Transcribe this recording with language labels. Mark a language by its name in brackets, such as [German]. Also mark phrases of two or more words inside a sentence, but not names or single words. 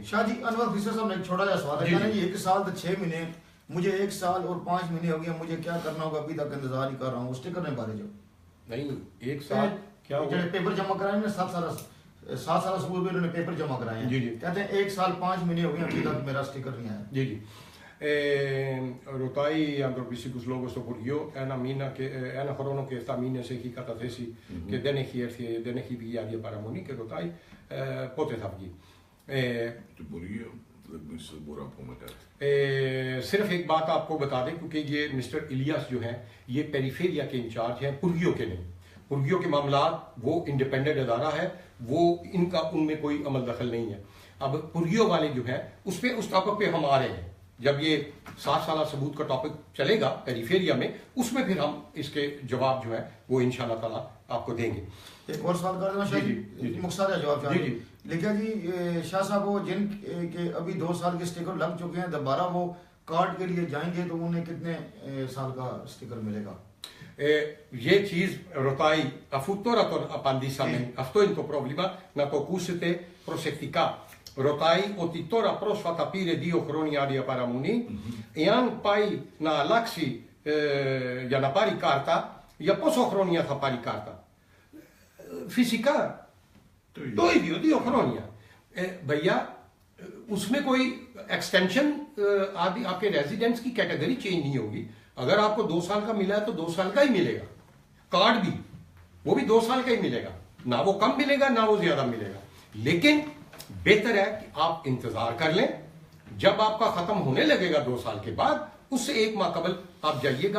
[Urdu] شاہ جی، انور فسر صاحب نے ایک چھوٹا سا سوال ہے، یعنی 1 سال تو 6 مہینے، مجھے 1 سال اور 5 مہینے ہو گئے، مجھے کیا کرنا ہوگا? ابھی تک انتظار ہی کر رہا ہوں. سٹیکر نے بارے جو نہیں 1 سال کیا جو پیپر جمع کرائے نا، 7 سال سکول میں انہوں نے پیپر جمع کرائے ہیں, جی جی, کہتے ہیں 1 سال 5 مہینے ہو گئے ابھی تک میرا سٹیکر نہیں آیا. جی جی. [Greek] Ρωτάει ανθρωπιστικούς λόγους στο Υπουργείο ένα χρόνο και 7 μήνες έχει καταθέσει και δεν έχει έρθει, δεν έχει βγει άδεια παραμονή, και ρωτάει πότε θα βγει. Το Υπουργείο δεν μπορώ να πούμε κάτι. [Urdu] صرف ایک بات آپ کو بتا دیں، کیونکہ یہ مسٹر الیاس جو ہیں یہ پیریفیریا کے انچارج ہیں، پورگیوں کے نہیں. پورگیوں کے معاملہ وہ انڈیپنڈنٹ ادارہ ہے، وہ ان کا ان میں کوئی عمل دخل نہیں ہے. اب پورگیوں والے جو ہیں اس ٹاپک پہ ہم آ رہے ہیں. جب یہ 7 سال ثبوت کا ٹاپک چلے گا پیریفیریا میں، اس میں پھر ہم اس کے جواب جو ہے وہ [Arabic] إن شاء الله تعالى [Urdu] آپ کو دیں گے. ایک اور سوال کر دینا شاہ جی، مختار جواب چاہیے۔ لکھا جی شاہ صاحب، وہ جن کے ابھی 2 سال کے سٹیکر لگ چکے ہیں، دوبارہ وہ کارڈ کے لیے جائیں گے تو انہیں کتنے سال کا سٹیکر ملے گا? یہ چیز [Greek] ρωτάει, αφού τώρα τον απαντήσαμε, αυτό είναι το πρόβλημα, να το ακούσετε προσεκτικά. Ρωτάει ότι τώρα πρόσφατα πήρε 2 χρόνια άδεια παραμονή, εάν πάει να αλλάξει για να πάρει κάρτα, για πόσο χρόνια θα πάρει κάρτα? Φυσικά το ίδιο, 2 χρόνια। [Urdu] بھیا اس میں کوئی ایکسٹینشن آدی آپ کے ریزیڈنٹس کی [English] category change [Urdu] نہیں ہوگی. اگر آپ کو 2 سال کا ملا ہے تو 2 سال کا ہی ملے گا۔ کارڈ بھی وہ بھی 2 سال کا ہی ملے گا، نہ وہ کم ملے گا نہ وہ زیادہ ملے گا. لیکن بہتر ہے کہ آپ انتظار کر لیں، جب آپ کا ختم ہونے لگے گا 2 سال کے بعد، اس سے 1 ماہ قبل آپ جائیے گا.